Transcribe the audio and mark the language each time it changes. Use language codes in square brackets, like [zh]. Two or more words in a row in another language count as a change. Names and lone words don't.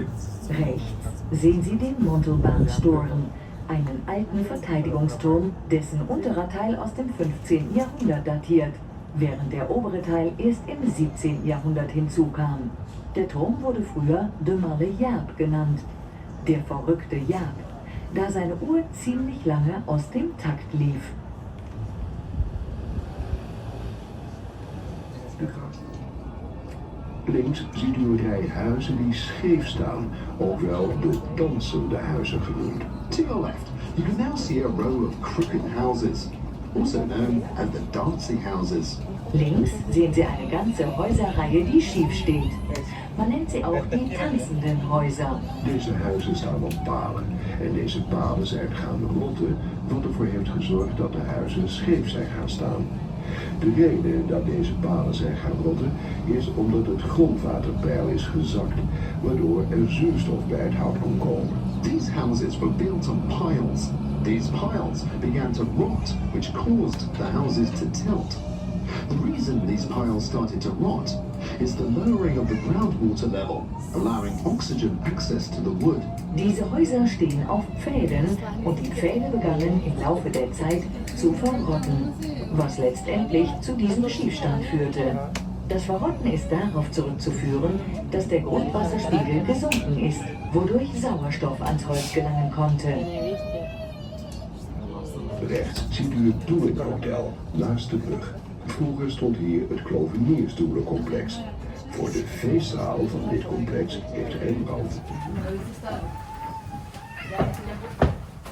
[de] Rechts sehen Sie den Montelbaantoren, einen alten Verteidigungsturm, dessen unterer Teil aus dem 15. Jahrhundert datiert, während der obere Teil erst im 17. Jahrhundert hinzukam. Der Turm wurde früher de Malle Jaap genannt, der verrückte Jaap, da seine Uhr ziemlich lange aus dem Takt lief. [nl] Links ziet u een rij huizen die scheef staan, ook wel de dansende huizen genoemd. [en] To your left, you can now see a row of crooked houses, also known as the dancing houses. [de] Links sehen Sie eine ganze Häuserreihe, die schief steht. Man nennt sie auch die tanzenden Häuser. [nl] Deze huizen staan op palen en deze palen zijn gaan rotten, wat ervoor heeft gezorgd dat de huizen scheef zijn gaan staan. De reden dat deze palen zijn gaan rotten is omdat het grondwaterpeil is gezakt, waardoor er zuurstof bij het hout kon komen. [en] These houses were built on piles. These piles began to rot, which caused the houses to tilt. The reason these piles started to rot is the lowering of the groundwater level, allowing oxygen access to the wood. [de] Diese Häuser stehen auf Pfählen und die Pfähle begannen im Laufe der Zeit zu verrotten, was letztendlich zu diesem Schiefstand führte. Das Verrotten ist darauf zurückzuführen, dass der Grundwasserspiegel gesunken ist, wodurch Sauerstoff ans Holz gelangen konnte. [nl] Rechts ziet u het Touring Hotel naast de brug. Vroeger stond hier het Kloveniersstoelencomplex. Voor de feestzaal van dit complex heeft Rembrandt